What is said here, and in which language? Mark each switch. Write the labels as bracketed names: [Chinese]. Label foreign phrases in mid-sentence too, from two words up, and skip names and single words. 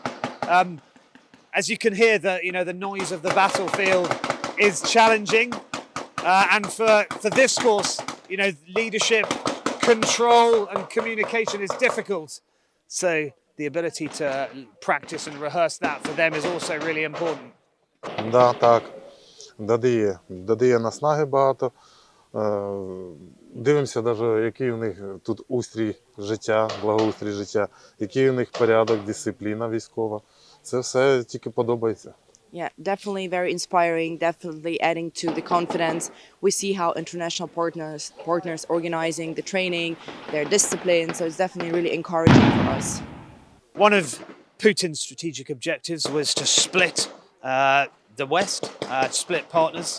[English] As you can hear, the noise of the battlefield is challenging, and for this course, leadership, control, and communication is difficult. So the ability to practice and rehearse that for them is also really important. [Ukrainian] Да, так. Додає наснаги багато. Дивимося, навіть, який у них тут устрій життя, благоустрій життя, який у них порядок, дисципліна військова. Це все тільки подобається. [English] Yeah, definitely very inspiring, definitely adding to the confidence. We see how international partners organizing the training, their discipline, so it's definitely really encouraging for us. One of Putin's strategic objectives was to split the West, split partners.